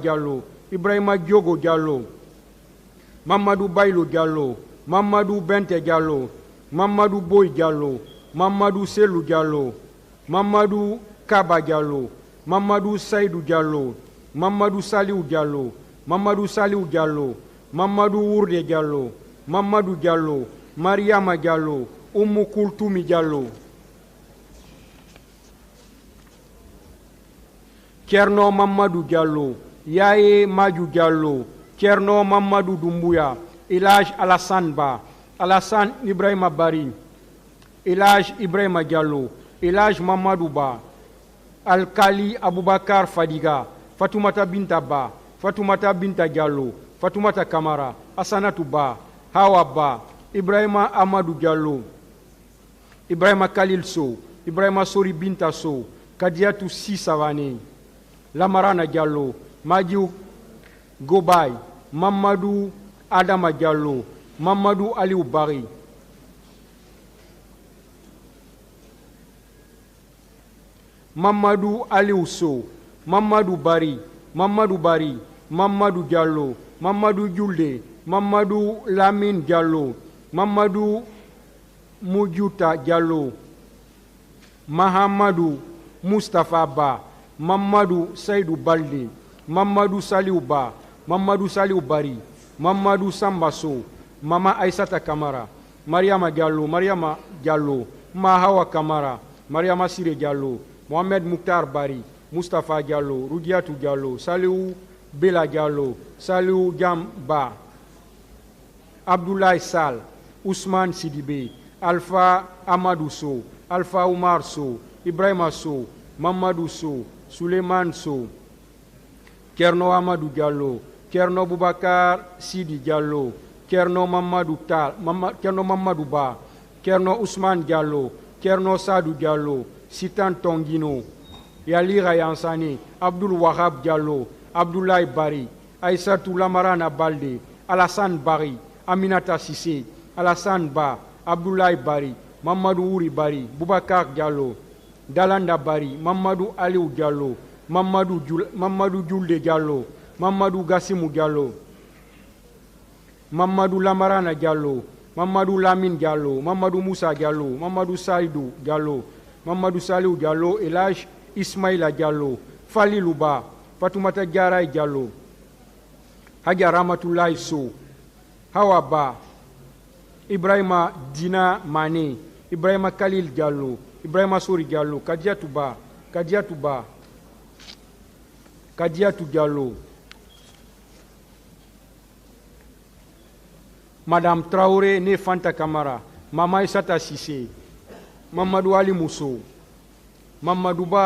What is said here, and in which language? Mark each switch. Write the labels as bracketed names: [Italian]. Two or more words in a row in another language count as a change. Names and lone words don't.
[French] Diallo, Ibrahima Diogo Diallo, Mamadou Bailo Diallo, Mamadou Bente Diallo, Mamadou Boy Diallo, Mamadou Selou Diallo, Mamadou Kaba Diallo, Mamadou Saïdou Diallo, Mamadou Saliou Diallo, Mamadou Saliou Diallo, Mamadou Ourde Diallo, Mamadou Diallo, Mariama Diallo, Oumou Koultoumi Diallo, Kerno Mamadou Diallo, Yaye Madjou Diallo, Kerno Mamadou Doumbouya, Elhaj Alassane Ba, Alassane Ibrahima Bari, Elhaj Ibrahima Diallo, Elhaj Mamadou Ba, Alkali Aboubakar Fadiga, Fatoumata Binta Ba, Fatoumata Binta Diallo, Fatoumata Kamara, Assanatou Ba, Hawa Ba, Ibrahima Amadou Diallo, Ibrahima Khalil Sow, Ibrahima Sori Binta Sow, Kadiatou Sissavane, Lamarana Diallo, Madiou Gobay, Mamadou Adama Diallo, Mamadou Aliou Bari, Mamadou Aliou Sow, Mamadou Bari, Mamadou Bari, Mamadou Diallo, Mamadou Djoulde, Mamadou Lamine Diallo, Mamadou Moudjouta Diallo, Mahamadou Moustapha Ba, Mamadou Saïdou Balde, Mamadou Saliou Ba, Mamadou Saliou Bari, Mamadou Sambasso, Mama Aïssata Kamara, Mariama Diallo, Mahawa Kamara, Mariama Sire Diallo, Mohamed Mouktar Bari, Moustapha Diallo, Roudiatou Diallo, Saliou Bela Diallo, Saliou Diamba, Abdoulaye Sal, Ousmane Sidibé, Alpha Amadou Sow, Alpha Oumar Sow, Ibrahima Sow, Mamadou Sow, Souleymane Sow, Kerno Amadou Diallo, Kerno Boubacar Sidi Diallo, Kerno Mamadou Kerno Mamadou Ba, Kerno Ousmane Diallo, Kerno Sadou Diallo, Sitan Tongino, Yali Rayansani, Abdul Wahab Diallo, Abdoulaye Bari, Aïssatou Lamarana Balde, Alassane Bari, Aminata Sissé, Alassane Ba, Abdoulaye Bari, Mamadou Ouri Bari, Boubacar Diallo, Dalanda Bari, Mamadou Aliou Diallo, Mamadou Djoulde Diallo, Mamadou Gassimou Diallo, Mamadou Lamarana Diallo, Mamadou Lamine Diallo, Mamadou Moussa Diallo, Mamadou Saïdou Diallo, Mamadou Salou Diallo, Elage Ismaïla Diallo, Fali Louba, Fatoumata Diaray Diallo, Hadja Ramatoulaye Sow, Hawa Ba, Ibrahima Dina Mané, Ibrahima Khalil Diallo, Ibrahima Sori Diallo, Kadiatou Ba, Kadiatou Diallo, Madame Traoré, née Fanta Kamara, Mama Issata Sissé, Mamadou Ali Mousso, Mamadou